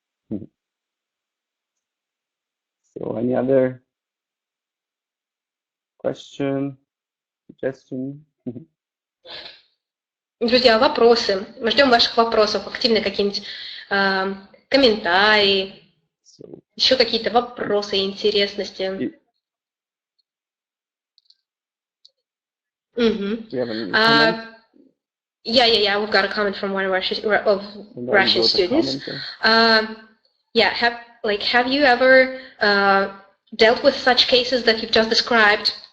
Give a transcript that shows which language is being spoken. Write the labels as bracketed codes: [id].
[en] So any other question, suggestion? [ru] Друзья, вопросы. Мы ждем ваших вопросов, активно какие-нибудь комментарии, еще какие-то вопросы, интересности. [en] Yeah, we've got a comment from one of Russian students. Have you ever dealt with such cases that you've just described?